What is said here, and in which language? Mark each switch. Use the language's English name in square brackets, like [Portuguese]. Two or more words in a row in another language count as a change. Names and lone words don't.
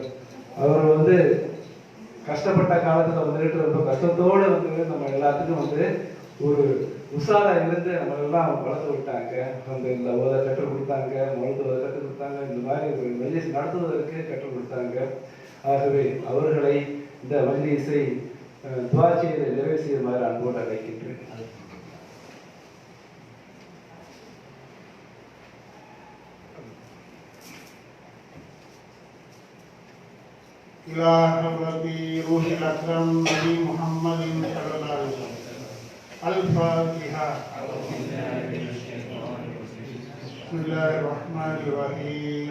[Tamil] அவர் வந்து கஷ்டப்பட்ட காலத்தில் வந்துட்டு ரொம்ப கஷ்டத்தோடு வந்து நம்ம எல்லாத்துக்கும் வந்து ஒரு உஷாரா இருந்து நம்ம எல்லாம் வளர்த்து விட்டாங்க. அந்த இந்த ஓத கற்றுக் கொடுத்தாங்க, மருத்துவ கற்றுக் கொடுத்தாங்க, இந்த மாதிரி ஒரு மஜ்லிஸ் நடத்துவதற்கு கற்றுக் கொடுத்தாங்க. ஆகவே அவர்களை இந்த மஜ்லிஸை துஆ செய்து நிறைவு செய்யுமாறு அன்போடு அழைக்கின்றேன். [Arabic] إلى حضرة روح الأكرم نبي محمد صلى الله عليه وسلم. الفاتحة. بسم الله الرحمن الرحيم.